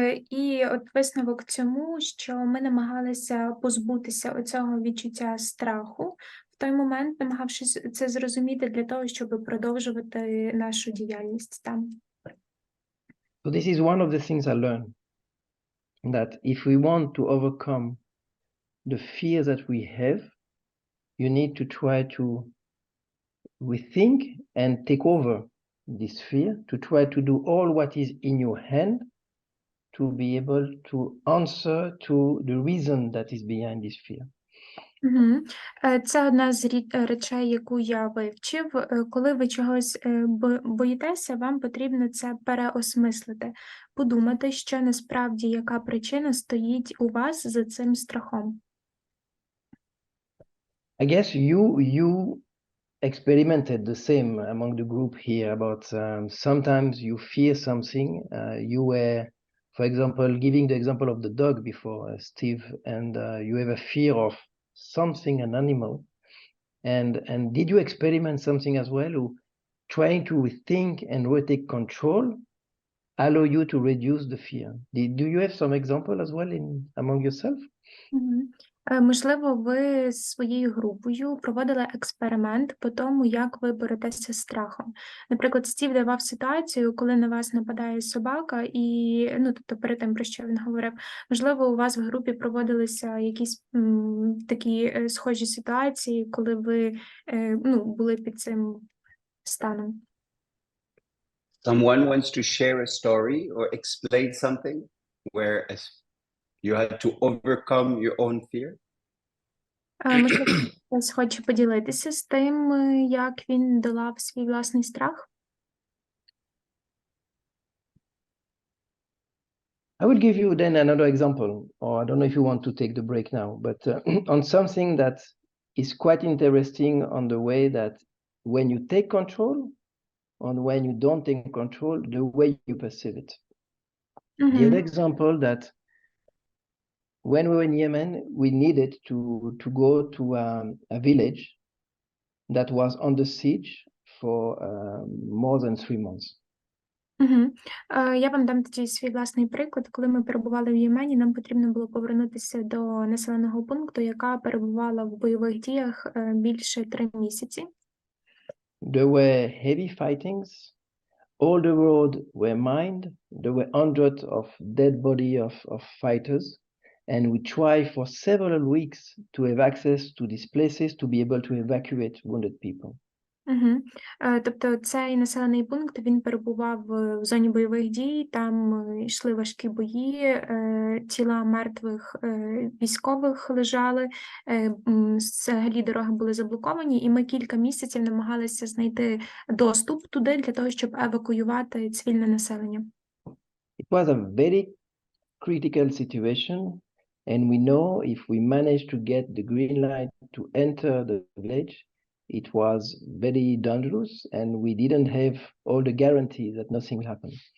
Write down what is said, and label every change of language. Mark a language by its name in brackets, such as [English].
[Ukrainian] І от висновок цьому, що ми намагалися позбутися оцього відчуття страху в той момент, намагавшись це зрозуміти для того, щоб продовжувати нашу діяльність там. [English] So this is one of the things I learned, that if we want to overcome the fear that we have, you need to try to rethink and take over this fear, to try to do all what is in your hand to be able to answer to the reason that is behind this fear. [Ukrainian] Це одна з речей, яку я вивчив. Коли ви чогось боїтеся, вам потрібно це переосмислити, подумати, що насправді, яка причина стоїть у вас за цим страхом. [English] I guess you experimented the same among the group here about sometimes you fear something. You were, for example, giving the example of the dog before, Steve, and you have a fear of something, an animal. And did you experiment something as well, who trying to rethink and retake control, allow you to reduce the fear? Do you have some example as well among yourself? [Ukrainian] Можливо, ви з своєю групою проводили експеримент по тому, як ви боретеся з страхом. Наприклад, Стів давав ситуацію, коли на вас нападає собака, і тобто перед тим, про що він говорив, можливо, у вас в групі проводилися якісь такі схожі ситуації, коли ви були під цим станом. [English] Someone wants to share a story or explain something where you had to overcome your own fear? [Ukrainian] Можливо, хтось хоче поділитися з тим, як він долав свій власний страх? [English] I will give you then another example, or I don't know if you want to take the break now, but on something that is quite interesting on the way that when you take control, on when you don't take control, the way you perceive it. The other example that when we were in Yemen, we needed to go to a village that was under siege for more than 3 months. [Ukrainian] Я вам дам тоді свій власний приклад. Коли ми перебували в Ємені, нам потрібно було повернутися до населеного пункту, яка перебувала в бойових діях більше 3 місяці. [English] There were heavy fightings. All the roads were mined. There were hundreds of dead bodies of fighters. And we tried for several weeks to have access to these places to be able to evacuate wounded people. [Ukrainian] Тобто цей населений пункт, він перебував в зоні бойових дій, там йшли важкі бої, тіла мертвих військових лежали, взагалі дороги були заблоковані, і ми кілька місяців намагалися знайти доступ туди для того, щоб евакуювати цивільне населення. [English] It was a very critical situation, and we know if we managed to get the green light to enter the village, it was very dangerous, and we didn't have all the guarantees that nothing will happen.